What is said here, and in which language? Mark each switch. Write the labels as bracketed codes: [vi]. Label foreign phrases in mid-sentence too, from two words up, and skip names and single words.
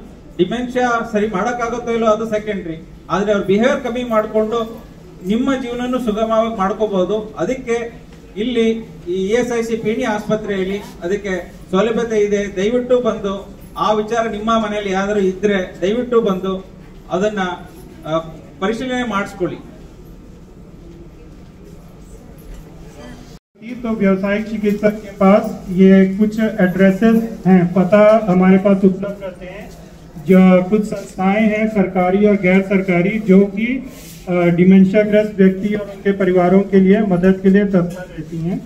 [kn] ಡಿಮೆನ್ಷಿಯಾ ಸರಿ ಮಾಡಕ್ಕಾಗುತ್ತೋ ಇಲ್ಲೋ ಅದು ಸೆಕೆಂಡ್ರಿ, ಆದ್ರೆ ಅವ್ರ ಬಿಹೇವಿಯರ್ ಕಮ್ಮಿ ಮಾಡ್ಕೊಂಡು ನಿಮ್ಮ ಜೀವನನು ಸುಗಮವಾಗಿ ಮಾಡ್ಕೋಬಹುದು. ಅದಕ್ಕೆ ಇಲ್ಲಿ ಈ ESIC ಪೀಣಿ ಆಸ್ಪತ್ರೆಯಲ್ಲಿ ಅದಕ್ಕೆ ಸೌಲಭ್ಯತೆ ಇದೆ. ದಯವಿಟ್ಟು ಬಂದು ಆ ವಿಚಾರ ನಿಮ್ಮ ಮನೆಯಲ್ಲಿ ಯಾವ್ದಾದ್ರು ಇದ್ರೆ ದಯವಿಟ್ಟು ಬಂದು ಅದನ್ನ ಪರಿಶೀಲನೆ ಮಾಡಿಸ್ಕೊಳ್ಳಿ. [hi] तो व्यवसायिक चिकित्सक के पास ये कुछ एड्रेसेस हैं, पता हमारे पास उपलब्ध रहते हैं। जो कुछ संस्थाएं हैं सरकारी और गैर सरकारी जो कि डिमेंशिया ग्रस्त व्यक्ति और उनके परिवारों के लिए मदद के लिए तत्पर रहती हैं।